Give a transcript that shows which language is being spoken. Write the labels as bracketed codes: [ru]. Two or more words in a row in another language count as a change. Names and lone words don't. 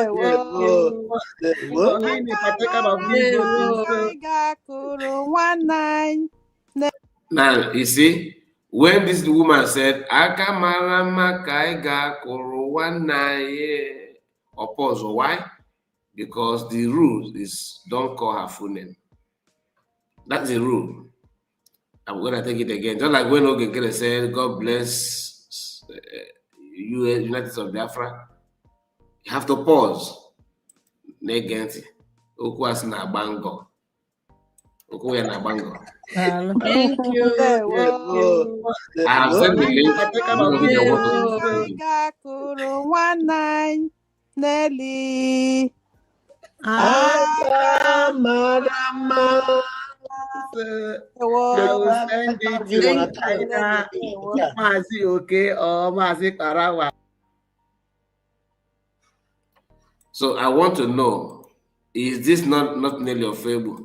[en] Now, you see, when this woman said, Akamarama Kaiga Korowana, or pause, why? Because the rule is don't call her full name. That's the rule. I'm going to take it again. Just like when Nkere said, God bless United States of Biafra, you have to pause. Negenti. Okuas na bango. Okuya na bango. Thank you. I have sent the link. Nelly. So I want to know, is this not Nelly Ofoegbu?